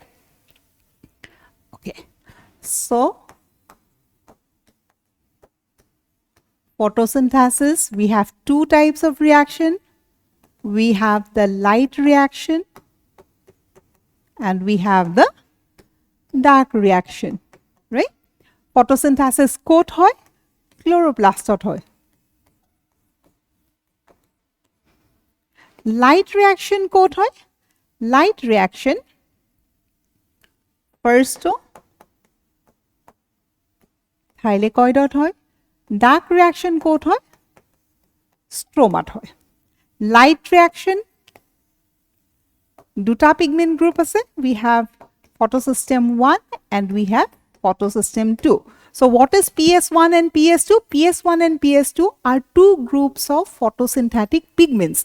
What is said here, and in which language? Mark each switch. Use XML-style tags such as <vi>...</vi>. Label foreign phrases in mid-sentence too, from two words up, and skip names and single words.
<en>Okay, so photosynthesis, we have 2 types of reaction. We have the light reaction and we have the dark reaction, right?</en> <bn>Photosynthesis কোথায় হয়, chloroplast hoy.</bn> <en>Light reaction</en> <bn>কোথায় হয়?</bn> <en>Light reaction first to thylakoid hoy. Dark reaction</en> <bn>কোথায় হয়? Stromat hoy.</bn> <en>Light reaction,</en> <bn>duta</bn> <en>pigment group</en> <bn>ase.</bn> <en>We have photosystem 1 and we have photosystem 2. So what is PS1 and PS2? PS1 and PS2 are two groups of photosynthetic pigments.</en>